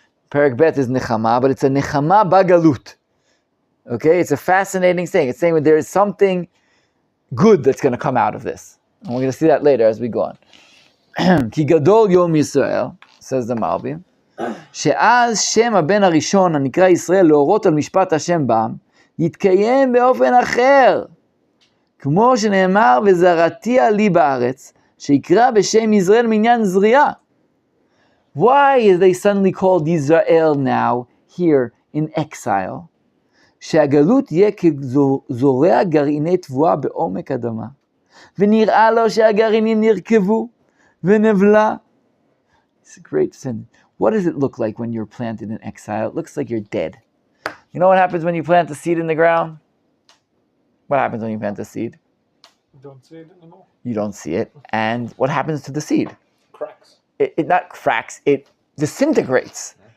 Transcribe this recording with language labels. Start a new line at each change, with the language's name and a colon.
English: Perek Bet is Nechama, but it's a Nechama Bagalut. Okay, it's a fascinating thing. It's saying that there is something good that's going to come out of this. And we're going to see that later as we go on.
Hebrew: Ki gadol Yom Yisrael,
English: says the Malbim,
Hebrew: שאז שם הבן הראשון הנקרא ישראל להורות על משפט השם בעם, יתקיים באופן אחר. כמו שנאמר, וזרעתיה לי בארץ, שיקרא בשם ישראל מעניין זריעה.
English: Why is they suddenly called Israel now, here in exile?
Hebrew: שהגלות יהיה כזורע גרעיני תבואה בעומק אדמה, ונראה לו שהגרעינים נרקבו, ונבלה.
English: It's a great sin. What does it look like when you're planted in exile? It looks like you're dead. You know what happens when you plant a seed in the ground? What happens when you plant a seed? You don't see it anymore. You don't see it. And what happens to the seed? Cracks. It not cracks, it disintegrates.